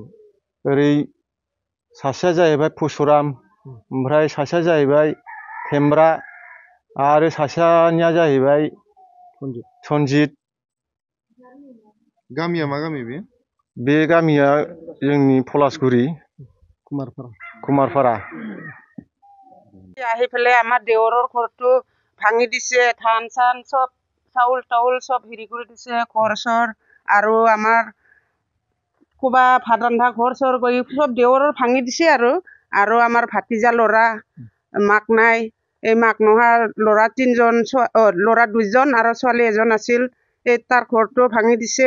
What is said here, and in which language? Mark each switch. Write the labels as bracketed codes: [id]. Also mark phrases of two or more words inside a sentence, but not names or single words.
[brx] ओरै सासेया जाहैबाय पुसुराम, ओमफ्राय सासेया जाहैबाय थेमब्रा, आरो सासेनिया जाहैबाय सनजित। गामिया मा गामि बे? बे गामिया जोंनि पलासगुरि, কুমারপাড়া। [as] আহি পেলাই আমাৰ দেৱৰৰ ঘৰটো ভাঙি দিছে, ধান চান চব চাউল তাউল চব হেৰি কৰি দিছে, ঘৰ চৰ আৰু আমাৰ ক'বা ভাত ৰন্ধা ঘৰ চৰ গৈ চব দেৱৰৰ ভাঙি দিছে আৰু আমাৰ ভাতিজা ল'ৰা মাক নাই, এই মাক নোহোৱা ল'ৰা 3জন, ল'ৰা 2জন আৰু ছোৱালী 1জন আছিল, এই তাৰ ঘৰটো ভাঙি দিছে।